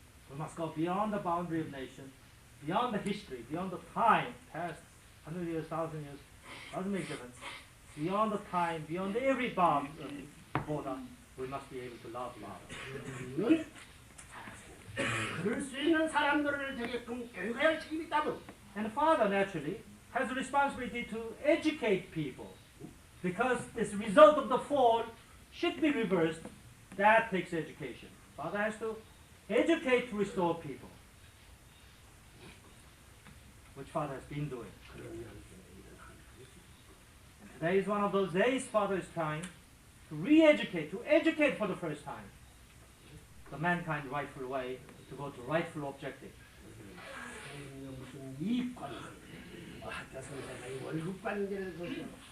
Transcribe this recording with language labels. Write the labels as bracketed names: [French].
[English] We must go beyond the boundary of nation, beyond the history, beyond the time, past 100 years, 1,000 years, doesn't make difference. Beyond the time, beyond every border, we must be able to love Father. [Korean] 그럴 수 있는 사람들을 되게끔 교육해야 할 책임이 있다고. [English] And the Father, naturally, has a responsibility to educate people. Because this result of the fall should be reversed. That takes education. Father has to educate to restore people, which Father has been doing. And today is one of those days Father is trying to re-educate, to educate for the first time the mankind rightful way, to go to rightful objective. [Korean] 무슨 이익관계, 학교 선생님의 월급 관계를 보죠.